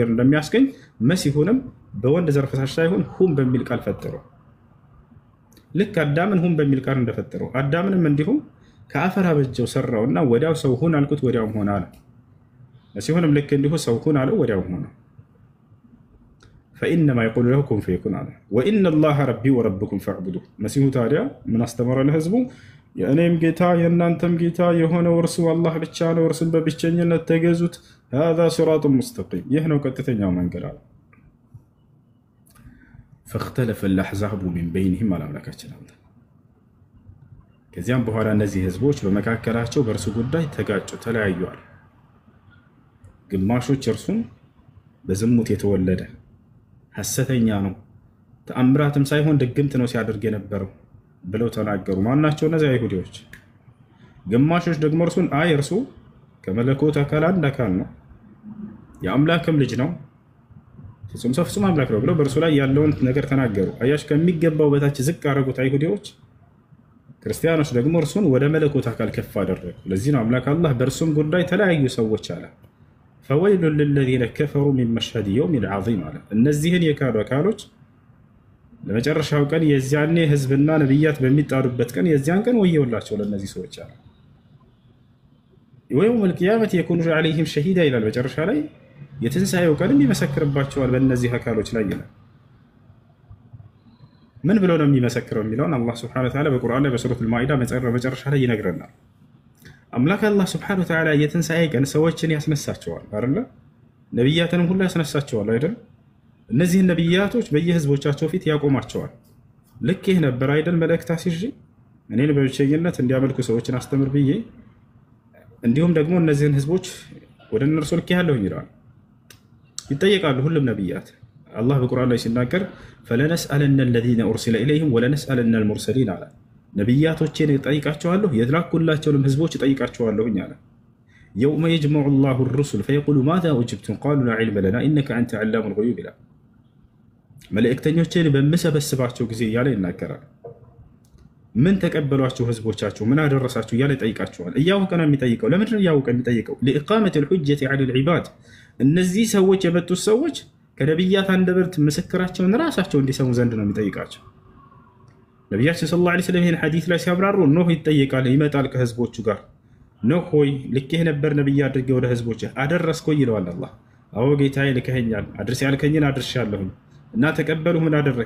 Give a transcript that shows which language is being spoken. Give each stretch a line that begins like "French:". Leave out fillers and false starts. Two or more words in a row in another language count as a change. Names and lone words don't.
Amharic: እንደሚያስገኝ መሲሁንም በወንድ ዘር ፈሳሽ ሳይሆን ሁም በሚል ቃል ፈጠረው። ልክ አዳምን ሁም በሚል ቃል እንደፈጠረው አዳምንም እንዲሁም ከአፈር አበጀው ሰራውና ወዲያው ሰው ሁን አልኩት ወዲያው ሆነ አለ። መሲሁንም ልክ እንዲሁ ሰው ሁን አለው ወዲያው ሆነ።
Arabic: فإنما يقول له كن فيكون
Amharic: አለ።
Arabic: وإن الله ربي وربكم فاعبدوه
Amharic: መሲሁ ታዲያ ምን አስተማረ ለህዝቡ? የእኔም ጌታ የእናንተም ጌታ የሆነው እርሱ አላህ ብቻ ነው፣ እርሱን በብቸኝነት ተገዙት።
Arabic: هذا صراط مستقيم
Amharic: ይህ ነው ቀጥተኛው መንገድ አለ።
Arabic: فاختلف الأحزاب من بينهم على
Amharic: አምላካችን አለ። ከዚያም በኋላ እነዚህ ህዝቦች በመካከላቸው በእርሱ ጉዳይ ተጋጩ፣ ተለያዩአል። ግማሾች እርሱን በዝሙት የተወለደ ሐሰተኛ ነው፣ ተአምራትም ሳይሆን ድግምት ነው ሲያደርግ የነበረው ብለው ተናገሩ። ማናቸው? እነዚያ አይሁዲዎች። ግማሾች ደግሞ እርሱን አይ እርሱ ከመለኮት አካል አንድ አካል ነው፣ የአምላክም ልጅ ነው፣ ፍጹም ሰው ፍጹም አምላክ ነው ብለው በእርሱ ላይ ያለውን ነገር ተናገሩ። አያሽ ከሚገባው በታች ዝቅ አደረጉት አይሁዲዎች። ክርስቲያኖች ደግሞ እርሱን ወደ መለኮት አካል ከፍ አደረጉ። ለዚህ ነው አምላክ አላህ በእርሱም ጉዳይ ተለያዩ ሰዎች አለ።
Arabic: فويل للذين كفروا من مشهد يوم عظيم
Amharic: አለ። እነዚህን የካዱ አካሎች ለመጨረሻው ቀን የዚያኔ ህዝብና ነብያት በሚጣሩበት ቀን የዚያን ቀን ወየውላቸው ለነዚህ ሰዎች አለ። ወይም
Arabic: القيامة يكون عليهم شهيدا
Amharic: ይላል መጨረሻ ላይ የትንሳኤው ቀንም ይመሰክርባቸዋል በእነዚህ አካሎች ላይ ይላል። ምን ብሎ ነው የሚመሰክረው የሚለውን አላህ
Arabic: سبحانه وتعالى
Amharic: በቁርአን ላይ በሱረቱል ማኢዳ መጨረሻ ላይ ይነግረናል። አምላክ አላህ
Arabic: سبحانه وتعالى
Amharic: የትንሳኤ ቀን ሰዎችን ያስነሳቸዋል አይደል? ነብያትንም ሁሉ ያስነሳቸዋል አይደል? እነዚህ ነብያቶች በየህዝቦቻቸው ፊት ያቆማቸዋል። ልክ ይህ ነበር አይደል? መልእክት አስይዤ እኔን በብቸኝነት እንዲያመልኩ ሰዎችን አስተምር ብዬ እንዲሁም ደግሞ እነዚህን ህዝቦች ወደ እነርሱ ልኬያለሁ ይላል። ይጠየቃሉ ሁሉም ነብያት። አላህ በቁርአን ላይ ሲናገር
Arabic: فلنسألن الذين أرسل إليهم ولنسألن المرسلين
Amharic: አለ። ነብያቶችን እጠይቃቸዋለሁ የላኩላቸውንም ህዝቦች እጠይቃቸዋለሁ አለ።
Arabic: يوم يجمع الله الرسل فيقول ماذا أجبتم قالوا لا علم لنا إنك أنت علام الغيوب
Amharic: ይላል። መልእክተኞችን በመሰበስባቸው ጊዜ እያለ ይናገራል። ምን ተቀበሏቸው ህዝቦቻቸው ምን አደረሳቸው እያለ ይጠይቃቸዋል። እያወቀ ነው የሚጠይቀው። ለምንድን ነው እያወቀ የሚጠይቀው?
Arabic: لإقامة الحجة على العباد
Amharic: እነዚህ ሰዎች የመጡት ሰዎች ከነብያት አንደበት ምስክራቸውን ራሳቸው እንዲሰሙ ዘንድ ነው የሚጠይቃቸው። ነብያችን
Arabic: صلى الله عليه وسلم
Amharic: ይህን ሐዲስ ላይ ሲያብራሩ ኖህ ይጠየቃል፣ ይመጣል ከህዝቦቹ ጋር። ኖህ ሆይ ልኬህ ነበር ነብይ አድርጌ ወደ ህዝቦች አደረስኩ ይለዋል አላህ። አዎ ጌታዬ ልከኸኛል፣ አድርስ ያልከኝን አድርሻለሁኝ እና ተቀበሉ። ምን አደረክ?